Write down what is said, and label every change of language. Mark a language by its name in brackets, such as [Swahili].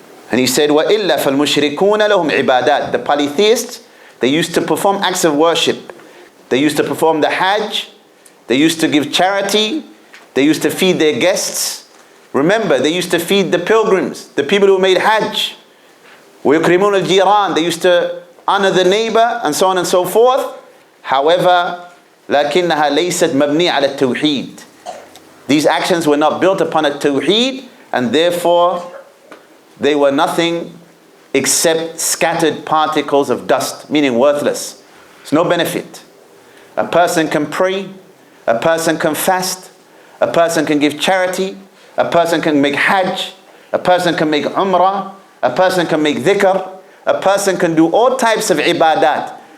[English] And he said, وَإِلَّا فَالْمُشْرِكُونَ لَهُمْ عِبَادَاتٍ. The polytheists, they used to perform acts of worship. They used to perform the Hajj. They used to give charity. They used to feed their guests. Remember, they used to feed the pilgrims, the people who made Hajj. [Arabic] وَيُكْرِمُونَ الْجِيرَانِ. [English] They used to honor the neighbor and so on and so forth. [Arabic] However, لَكِنَّهَا لَيْسَتْ مَبْنِيَ عَلَى التَّوْحِيد. [English] These actions were not built upon a tawheed, and therefore they were nothing except scattered particles of dust, meaning worthless. It's no benefit. A person can pray, a person can fast, a person can give charity, a person can make Hajj, a person can make Umrah, a person can make dhikr, a person can do all types of ibadat.